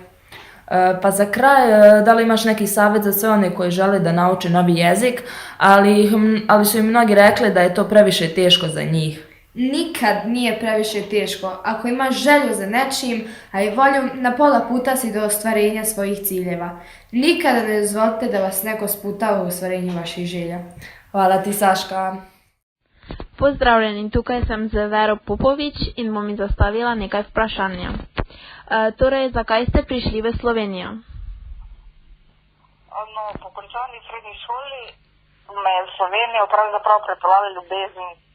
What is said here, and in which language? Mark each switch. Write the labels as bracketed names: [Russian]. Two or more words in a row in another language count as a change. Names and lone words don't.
[Bosnian] Pa za kraj, da li imaš neki savjet za sve one koji žele da nauče novi jezik, ali su im mnogi rekli da je to previše teško za njih? Nikad nije previše teško. Ako imaš želju za nečim, a i volju, na pola puta si do ostvarenja svojih ciljeva. Nikada ne dozvolite da vas neko sputa u ostvarenju vaših želja. Hvala ti, Saška. [Slovenian] Pozdravljeni, tukaj sem z Vero Popovič in bom mi zastavila nekaj vprašanja. Torej, zakaj ste prišli v Slovenijo? No, po končani srednji šoli me je v Slovenijo pravzaprav pripeljala ljubezen.